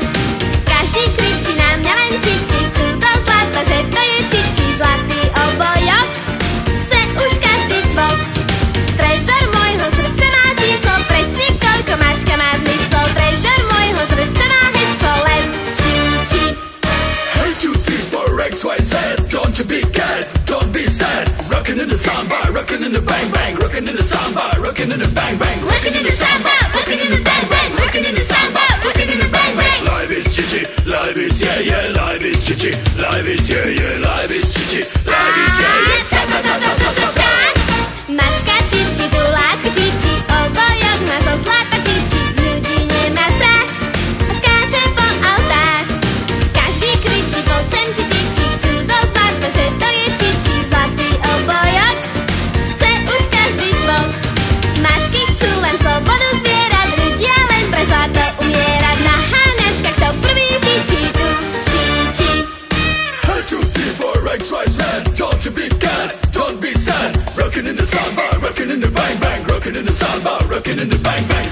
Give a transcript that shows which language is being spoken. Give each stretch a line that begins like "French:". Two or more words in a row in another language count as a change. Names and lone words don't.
Slovak: Každý kričí na mňa len čiči, cudo zlato, že to je čiči. Zlatý obojok chce už každý cvok. Trezor môjho srdca má číslo, presne koľko mačka má zmysel. Trezor môjho srdca má heslo, len čiči.
English: Hey, 2, 3, 4, X, Y, Z. Don't you be scared, don't be sad. Rockin' in the samba, rockin' in the bang bang. Rockin' in the samba, rockin' in the bang bang. Rockin' in the samba, rockin' in the bang bang. Rockin' in the samba, rockin' in the bang bang. Life is chichi, life is yeah yeah. Life is chichi, life is yeah yeah. Life is chichi, life is yeah yeah. Ta ta ta ta ta ta ta.
Slovak: Mačka čiči, guláčka čiči, obojok má zo zlata čiči. Z ľudí nemá strach a skáče po autách. Každý kričí, poď sem ty čiči, cudo zlato, že to je čiči. Zlatý obojok chce už každý zvok. Mačky chcú len slobodu zvierat, ľudia len pre zlato umierať. Na háňačkách to prvý chytí, tu čiči.
English: Hey, 2, 3, 4, X, Y, Z. Don't you be scared, don't be sad. Rockin' in the samba, rockin' in the bang bang. Rockin' in the samba, rockin' in the bang